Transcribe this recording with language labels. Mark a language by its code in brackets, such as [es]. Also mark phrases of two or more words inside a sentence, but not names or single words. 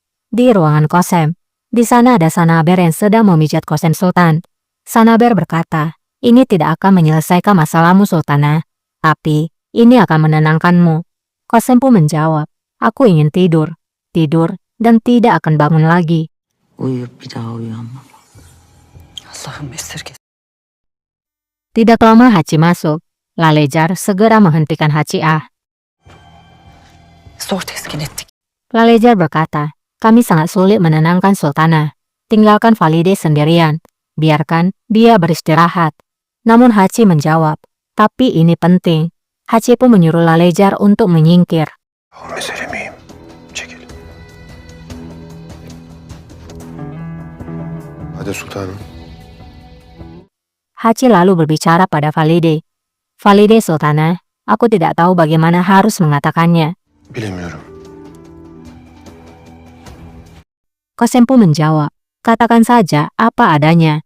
[id] Di ruangan Qasem, di sana ada Sanaber yang sedang memijat Qasem Sultan. Sanaber berkata, ini tidak akan menyelesaikan masalahmu Sultana, tapi ini akan menenangkanmu. Qasem pun menjawab, aku ingin tidur, dan tidak akan bangun lagi. [tr] Uyuyup bir daha uyanmam. Allah'ım esirgesin. [id] Tidak lama Haci masuk. Lalejar segera menghentikan Haci Ah. [tr] Zor teskin ettik. [id] Lalejar berkata, kami sangat sulit menenangkan Sultana. Tinggalkan Valide sendirian. Biarkan dia beristirahat. Namun Haci menjawab, tapi ini penting. Haci pun menyuruh Lalejar untuk menyingkir. [tr] Mesele miyim? Çekil. Hadi sultanım. [id] Haci lalu berbicara pada Valide. Valide Sultana, aku tidak tahu bagaimana harus mengatakannya. [tr] Bilemiyorum. [id] Qasem pun menjawab, katakan saja apa adanya.